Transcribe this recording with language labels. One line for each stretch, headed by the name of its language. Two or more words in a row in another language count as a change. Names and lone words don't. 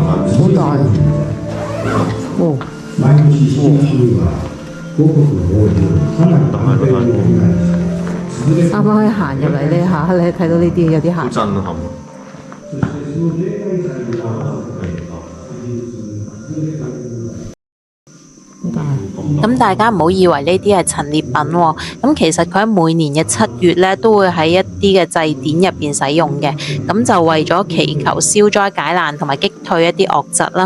Cantonese: 好大啊！哦，
Japanese: 毎年7月には五穀の王子花火大会を開催し、
Cantonese: 啱啱行入嚟呢下，你睇到呢啲有啲嚇。震撼。
Japanese: そしてその例外祭が
Cantonese: 好大。咁大家唔好以為呢啲係陳列品喎，咁其實佢喺每年嘅7月咧都會喺一啲嘅祭典入邊使用嘅，咁就為咗祈求消災解難同埋擊退一啲惡疾啦。